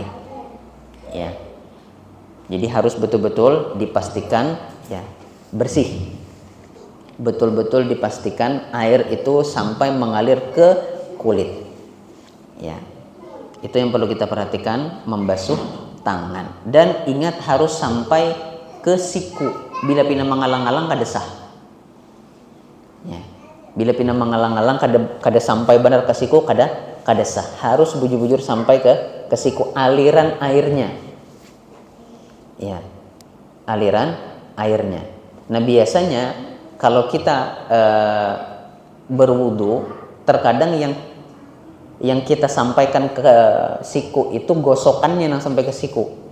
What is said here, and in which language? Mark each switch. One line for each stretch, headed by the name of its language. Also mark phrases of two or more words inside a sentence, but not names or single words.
Indonesian: Ya, jadi harus betul-betul dipastikan ya bersih, betul-betul dipastikan air itu sampai mengalir ke kulit. Ya, itu yang perlu kita perhatikan, membasuh tangan. Dan ingat harus sampai ke siku.
Banjar: Bila pina mengalang-alang kada sah. Ya, bila pina mengalang-alang kada sampai benar ke siku, kada sah. Harus bujur-bujur sampai ke siku,
Indonesian: aliran airnya. Ya, aliran airnya. Nah, biasanya kalau kita berwudu, terkadang yang kita sampaikan ke siku itu gosokannya yang sampai ke siku.